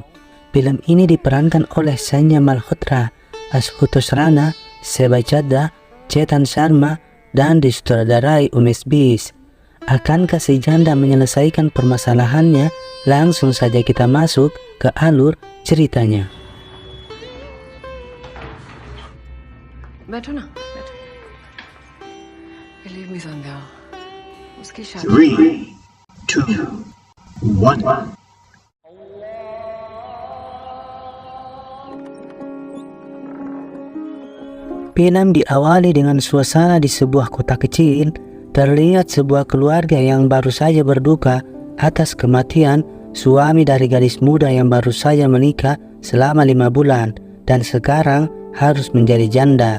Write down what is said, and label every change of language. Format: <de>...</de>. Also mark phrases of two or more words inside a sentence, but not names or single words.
<id>Film ini diperankan oleh Sanya Malhotra, Ashutosh Rana, Seba Chadha, Chetan Sharma, dan disutradarai Umesh Bis. Akankah si janda menyelesaikan permasalahannya? Langsung saja kita masuk ke alur ceritanya.</id> <hi>बैठो ना, बैठो।</hi> <en>Believe me,</en> <hi>संध्या, उसकी शादी 3, 2, 1.</hi> <id>Film diawali dengan suasana di sebuah kota kecil. Terlihat sebuah keluarga yang baru saja berduka atas kematian suami dari gadis muda yang baru saja menikah selama 5 bulan dan sekarang harus menjadi janda.</id>